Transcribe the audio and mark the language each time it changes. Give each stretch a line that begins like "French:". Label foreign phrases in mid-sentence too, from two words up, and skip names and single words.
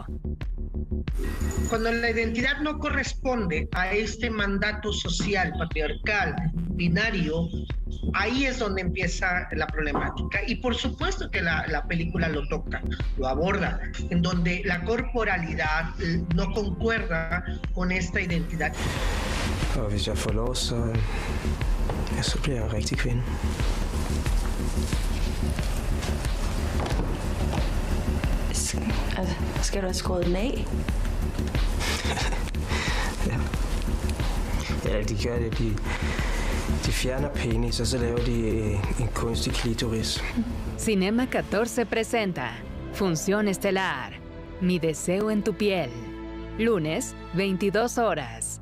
Spanish: Cuando la identidad no corresponde a este mandato social, patriarcal, binario, ahí es donde empieza la problemática. Y por supuesto que la película lo toca, lo aborda, en donde la corporalidad no concuerda con esta identidad.
Danish: Og hvis jeg får lov, så bliver jeg rigtig kvinde. Skal du have skåret den af? Ja, de gør det. De fjerner penis, og så laver de en kunstig klitoris.
Spanish: Cinema 14 presenta Función Estelar. Mi deseo en tu piel. Lunes, 22 horas.